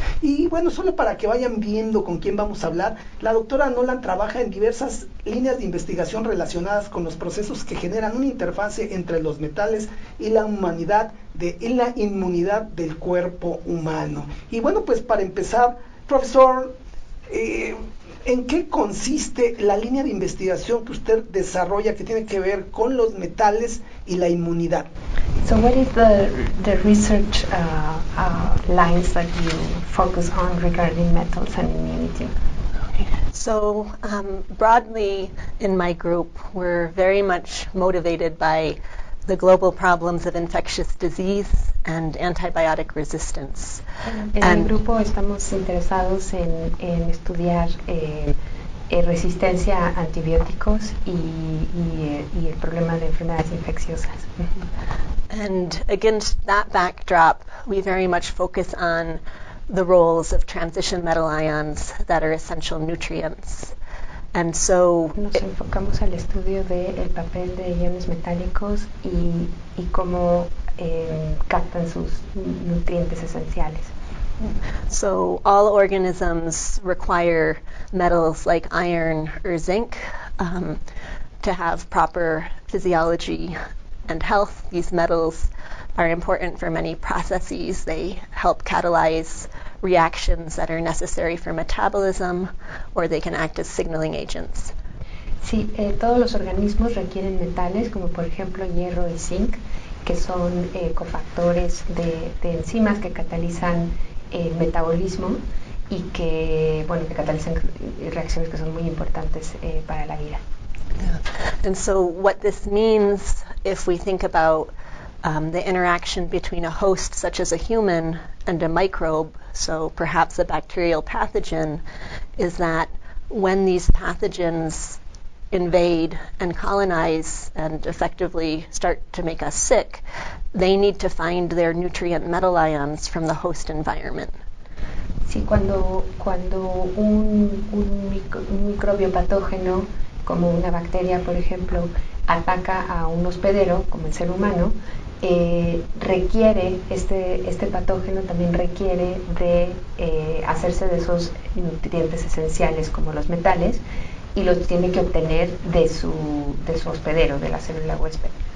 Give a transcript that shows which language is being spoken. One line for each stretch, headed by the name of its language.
Spanish: Y bueno, solo para que vayan viendo con quién vamos a hablar, la doctora Nolan trabaja en diversas líneas de investigación relacionadas con los procesos que generan una interfase entre los metales y la humanidad, y la inmunidad del cuerpo humano. Y bueno, pues para empezar, profesor, ¿en qué consiste la línea de investigación que usted desarrolla que tiene que ver con los metales y la inmunidad?
English: So what is the research lines that you focus on regarding metals and immunity? So broadly in my group, we're very much motivated by the global problems of infectious disease and antibiotic resistance.
Spanish: En mi grupo estamos interesados en estudiar resistencia a antibióticos y el problema de enfermedades infecciosas.
English: And against that backdrop, we very much focus on the roles of transition metal ions that are essential nutrients. And so
Spanish: nos enfocamos al estudio del papel de iones metálicos y cómo captan sus nutrientes esenciales.
English: So all organisms require metals like iron or zinc to have proper physiology and health. These metals are important for many processes. They help catalyze reactions that are necessary for metabolism, or they can act as signaling agents.
Spanish: Sí, todos los organismos requieren metales, como por ejemplo hierro y zinc, que son cofactores de enzimas que catalizan el metabolismo y que catalizan reacciones que son muy importantes para la vida.
English: And so what this means, if we think about the interaction between a host such as a human and a microbe, so perhaps a bacterial pathogen, is that when these pathogens invade and colonize and effectively start to make us sick, they need to find their nutrient metal ions from the host environment.
Spanish: Sí, cuando un microbio patógeno, como una bacteria, por ejemplo, ataca a un hospedero, como el ser humano, requiere, este patógeno también requiere de hacerse de esos nutrientes esenciales como los metales, y los tiene que obtener de su hospedero, de la célula huésped.